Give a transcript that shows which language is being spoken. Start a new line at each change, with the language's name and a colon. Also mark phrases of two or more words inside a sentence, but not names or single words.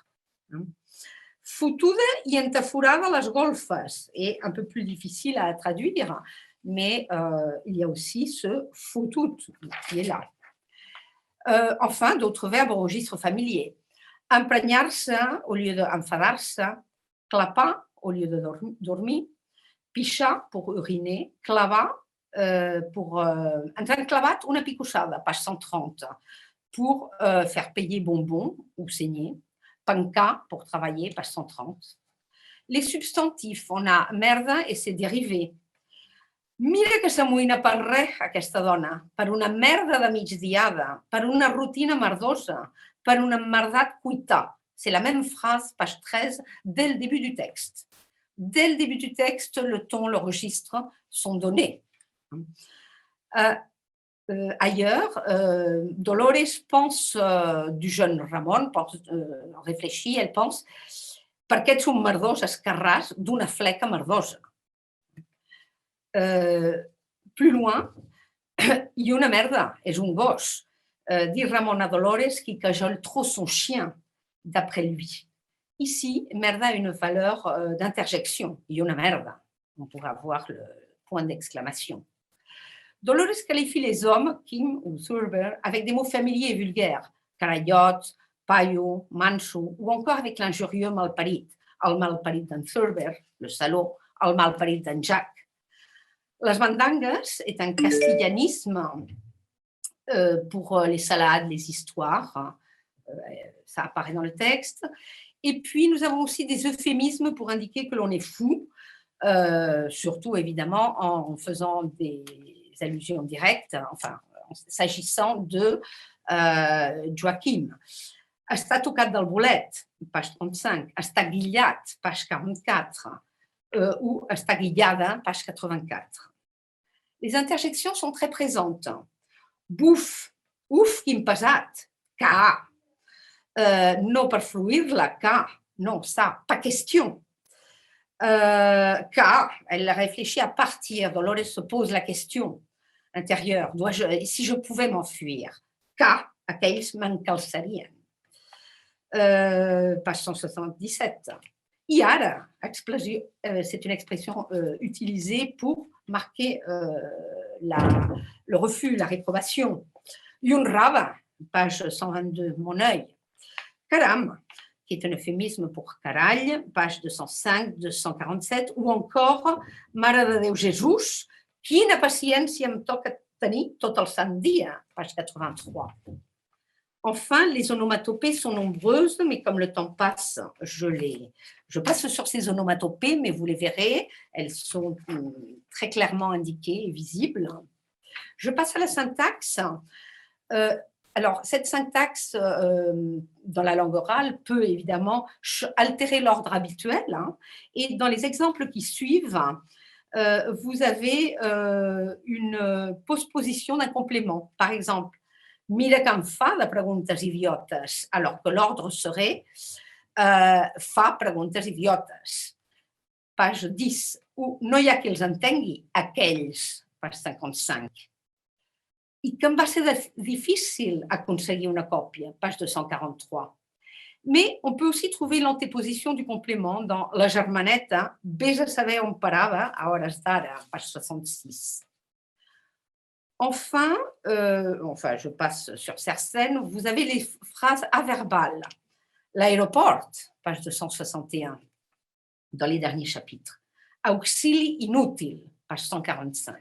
Catalan: Fotuda y entaforada les golfes,
French: est un peu plus difficile à traduire, mais il y a aussi ce fotut qui est là. Enfin, d'autres verbes au registre familier. Emprenyar-se au lieu d'enfadar-se, clapar au lieu de dormir, pichar pour uriner, clavar pour
Catalan: entrar clavat una picossada,
French: page 130, pour faire payer bonbons ou saigner, pancar pour travailler, page 130. Les substantifs, on a merda et ses dérivés.
Catalan: Mira que s'amoïna per res, aquesta dona, per una merda de migdiada, per una rutina merdosa, per un emmerdat cuitar.
French: C'est la même phrase, page 13, dès le début du texte. Dès le début du texte, le ton, le registre sont donnés. Ailleurs, Dolores pense du jeune Ramon, réfléchit, elle pense
Catalan: per què ets un merdós escarràs d'una fleca merdosa.
French: Plus loin,
Catalan: i una merda, és un gos,
French: dit Ramon à Dolores qui cajole trop son chien, d'après lui. Ici, merda a une valeur d'interjection,
Catalan: i una merda.
French: On pourra voir le point d'exclamation. Dolores qualifie les hommes, Kim ou Thurber, avec des mots familiers et vulgaires,
Catalan: carallot, paio, manso,
French: ou encore avec l'injurieux malparit,
Catalan: el malparit d'en Thurber,
French: le salaud,
Catalan: el malparit d'en Jack.
French: Les bandangues est un castellanisme pour les salades, les histoires, ça apparaît dans le texte. Et puis, nous avons aussi des euphémismes pour indiquer que l'on est fou, surtout évidemment en faisant des allusions directes, enfin, s'agissant de Joachim.
Catalan: Està tocat del bolet, page 35, està guillat, page 44, ou està guillada, page 84.
French: Les interjections sont très présentes. Bouf, ouf,
Catalan: quin pesat, ca. No per fluir-la,
French: ca. Non, ça, pas question. Car elle réfléchit à partir. Dolores se pose la question intérieure. Si je pouvais m'enfuir,
Catalan: car aquells m'encalçarien.
French: Page 177.
Catalan: I ara,
French: c'est une expression utilisée pour marquer le refus, la réprobation.
Catalan: I un raba, page 122,
French: mon œil.
Catalan: Caram,
French: qui est un euphémisme pour
Catalan: carall, page 205, 247, ou encore Mare de Déu Jesús, quina paciència em toca tenir tot el sant dia, page 83.
French: Enfin, les onomatopées sont nombreuses, mais comme le temps passe, je passe sur ces onomatopées, mais vous les verrez, elles sont très clairement indiquées et visibles. Je passe à la syntaxe. Alors, cette syntaxe dans la langue orale peut évidemment altérer l'ordre habituel. Et dans les exemples qui suivent, vous avez une postposition d'un complément. Par exemple,
Catalan: mira que em fa de preguntes idiotes,
French: alors que l'ordre serait
Catalan: fa preguntes idiotes.
French: Page 10.
Catalan: Ou no hi ha qui els entengui, aquells, page 55. I que em va ser difficile aconseguir una còpia, page 243.
French: Mais on peut aussi trouver l'antéposition du complément dans
Catalan: la germaneta, vés a saber on parava a hores d'ara,
French: page 66. Enfin, je passe sur certaines, vous avez les phrases averbales. L'aéroport, page 261, dans les derniers chapitres. Auxili inutile, page 145.